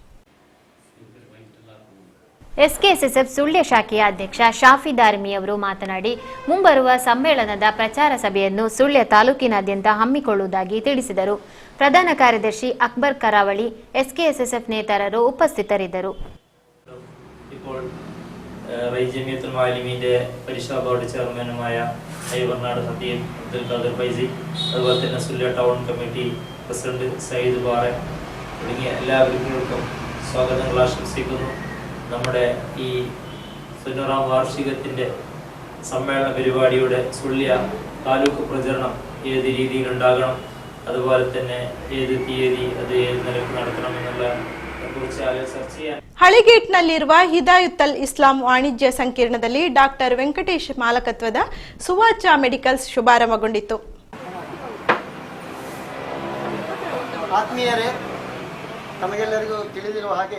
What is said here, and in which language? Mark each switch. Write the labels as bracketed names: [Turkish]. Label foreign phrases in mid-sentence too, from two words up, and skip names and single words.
[Kannada] ಎಸ್ಕೆಎಸ್ಎಸ್ಎಫ್ ಸುಳ್ಯ ಶಾಖೆಯ ಅಧ್ಯಕ್ಷ ಶಾಫಿ ದಾರ್ಮಿ ಅವರು ಮಾತನಾಡಿ, ಮುಂಬರುವ ಸಮ್ಮೇಳನದ ಪ್ರಚಾರ ಸಭೆಯನ್ನು ಸುಳ್ಯ ತಾಲೂಕಿನಾದ್ಯಂತ ಹಮ್ಮಿಕೊಳ್ಳುವುದಾಗಿ ತಿಳಿಸಿದರು. ಪ್ರಧಾನ ಕಾರ್ಯದರ್ಶಿ ಅಕ್ಬರ್ ಕರಾವಳಿ, ಎಸ್ಕೆಎಸ್ಎಸ್ಎಫ್ ನೇತಾರರು ಉಪಸ್ಥಿತರಿದ್ದರು. [Malayalam] ജമിയത്തുൽ മുഅല്ലിമീന്റെ പരിശാ ബോർഡ് ചെയർമാനുമായ ഐവർനാട് ഹബീബ് അബ്ദുൽ ഖാദർ ഫൈസി, അതുപോലെ തന്നെ സുല്യ [English] town committee president [Malayalam] സയ്യിദ് ബാറ തുടങ്ങിയ എല്ലാവർക്കും സ്വാഗതങ്ങൾ ആശംസിക്കുന്നു. നമ്മുടെ ഈ 90ാം വാർഷികത്തിൻ്റെ സമ്മേളന പരിപാടിയുടെ സുള്യ താലൂക്ക് പ്രചരണം ഏത് രീതിയിലുണ്ടാകണം, അതുപോലെ തന്നെ ഏത് തീയതി അത് ഏത് നിലയ്ക്ക് നടത്തണമെന്നുള്ള [Kannada] ಹಳಿಗೇಟ್ನಲ್ಲಿರುವ ಹಿದಾಯುತ್ತಲ್ ಇಸ್ಲಾಂ ವಾಣಿಜ್ಯ ಸಂಕೀರ್ಣದಲ್ಲಿ ಡಾಕ್ಟರ್ ವೆಂಕಟೇಶ್ ಮಾಲಕತ್ವದ ಸುವಾಚ ಮೆಡಿಕಲ್ಸ್ ಶುಭಾರಂಭಗೊಂಡಿತು. ಆತ್ಮೀಯರೇ, ತಮಗೆಲ್ಲರಿಗೂ ತಿಳಿದಿರುವ ಹಾಗೆ